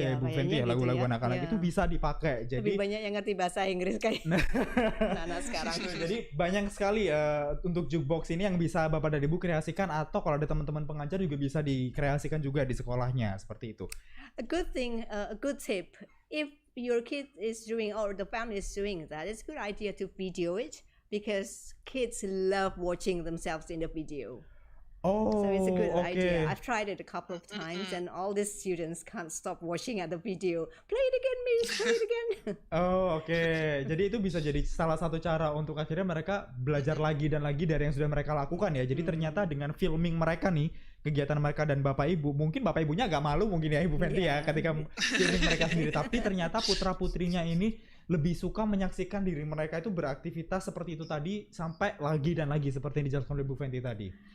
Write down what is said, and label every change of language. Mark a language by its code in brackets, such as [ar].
[id] Iya, ya Bu kayaknya Fenty ya. gitu Lagu-lagu ya. anak-anak Iya. itu bisa dipakai. Jadi Lebih banyak yang ngerti bahasa Inggris kayak anak-anak sekarang. Jadi banyak sekali untuk jukebox ini yang bisa Bapak dan Ibu kreasikan, atau kalau ada teman-teman pengajar juga bisa dikreasikan juga di sekolahnya seperti itu. [en] A good thing, a good tip. If your kid is doing or the family is doing that, it's a good idea to video it because kids love watching themselves in the video. Oh, So it's a good [id] oke. [en] idea. I've tried it a couple of times and all the students can't stop watching at the video. Play it again, miss. Play it again. [id] Oh, oke. Jadi itu bisa jadi salah satu cara untuk akhirnya mereka belajar lagi dan lagi dari yang sudah mereka lakukan ya. Jadi ternyata dengan filming mereka nih, kegiatan mereka dan Bapak Ibu, mungkin Bapak Ibunya agak malu mungkin ya Ibu Fenty ya ketika filming mereka sendiri. Tapi ternyata putra-putrinya ini lebih suka menyaksikan diri mereka itu beraktivitas seperti itu tadi sampai lagi dan lagi seperti yang dijelaskan oleh Bu Fenty tadi.